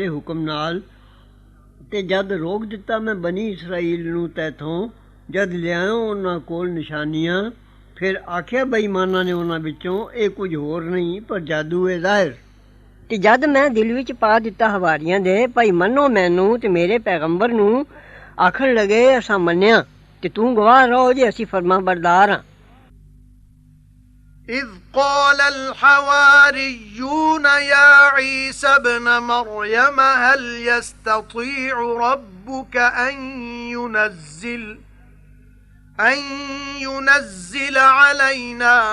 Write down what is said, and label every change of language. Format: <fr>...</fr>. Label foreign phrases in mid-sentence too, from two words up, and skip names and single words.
<pa>حکم نال تے جد روک دتا میں بنی اسرائیل نوں تیتھوں جد لیاؤ انہاں کول نشانیاں فیر آکھیا بے ایماناں نے انہاں وچوں ایہہ کجھ ہور نہیں پر جادو ہے ظاہر تے جد میں دل وچ پا دتا حواریاں دے بھائی منو مینوں تے میرے پیغمبر نوں آکھن لگے اساں منیا تے تو گواہ رہو جے اسیں فرمانبردار ہاں</pa> <ar>إذ قال الحواريون يا عيسى ابن مريم هل يستطيع ربك أن ينزل علينا</ar>